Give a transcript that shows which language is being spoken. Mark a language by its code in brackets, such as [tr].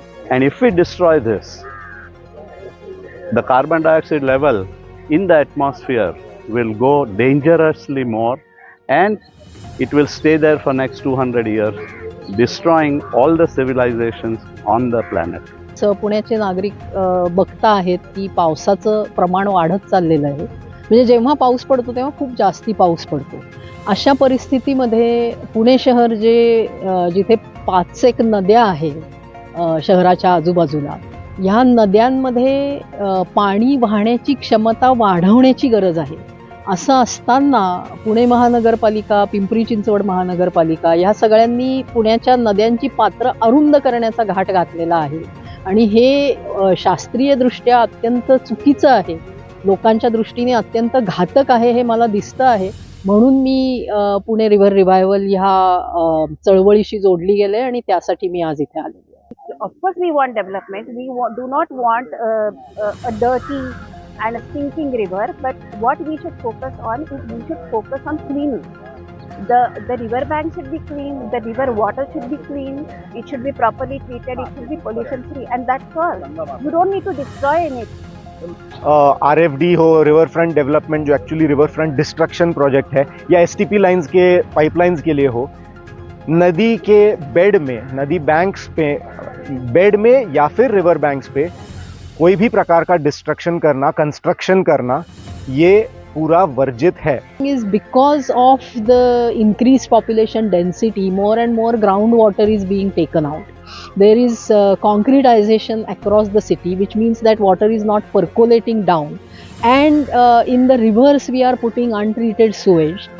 [en] And if we destroy this, the carbon dioxide level in the atmosphere will go dangerously more, and it will stay there for next 200 years, destroying all the civilizations on the planet. [mr] पुण्याचे नागरिक बघता आहेत की पावसाचं प्रमाण वाढत चाललेलं आहे. म्हणजे जेव्हा पाऊस पडतो तेव्हा खूप जास्ती पाऊस पडतो. अशा परिस्थितीमध्ये पुणे शहर जिथे 5 नद्या आहेत शहराच्या आजूबाजूला, ह्या नद्यांमध्ये पाणी वाहण्याची क्षमता वाढवण्याची गरज आहे. असं असताना पुणे महानगरपालिका, पिंपरी चिंचवड महानगरपालिका ह्या सगळ्यांनी पुण्याच्या नद्यांची पात्र अरुंद करण्याचा घाट घातलेला आहे, आणि हे शास्त्रीयदृष्ट्या अत्यंत चुकीचं आहे, लोकांच्या दृष्टीने अत्यंत घातक आहे, हे मला दिसतं आहे. म्हणून मी पुणे रिव्हर रिवायवल ह्या चळवळीशी जोडली गेले आणि त्यासाठी मी आज इथे आले. [en] Of course, we want development. We do not want a dirty and a stinking river. But what we should focus on is we should focus on cleaning. The river bank should be clean. The river water should be clean. It should be properly treated. It should be pollution free, and that's all. You don't need to destroy anything. [hi] RFD हो, river front development जो actually river front destruction project है, या STP lines के pipelines के लिए हो, नदी के बेड में, नदी बैंक्स पे बेड में या फिर रिवर बैंक्स पे कोई भी प्रकार का डिस्ट्रक्शन करना, कंस्ट्रक्शन करना, ये पूरा वर्जित है. [en] Is because of the increased population density, more and more groundwater is being taken out. There is concretization across the city, which means that water is not percolating down. And in the rivers, we are putting untreated sewage.